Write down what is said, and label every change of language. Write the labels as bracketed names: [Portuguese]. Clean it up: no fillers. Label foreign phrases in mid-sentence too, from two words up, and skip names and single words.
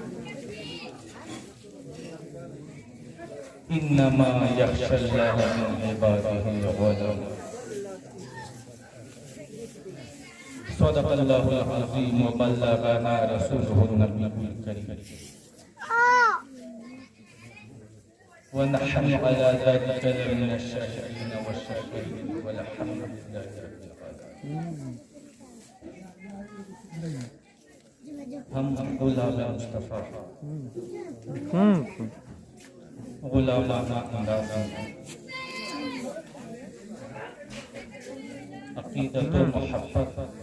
[Arabic] إنما يخشى الله من عباده العلماء. صدق الله العظيم وبلغنا رسوله النبي الكريم ونحن على ذلك لمن الشاهدين والشاكرين والحمد لله رب العالمين. [Urdu] ہم غلام مصطفیٰ غلامانہ انداز عقیدت و محبت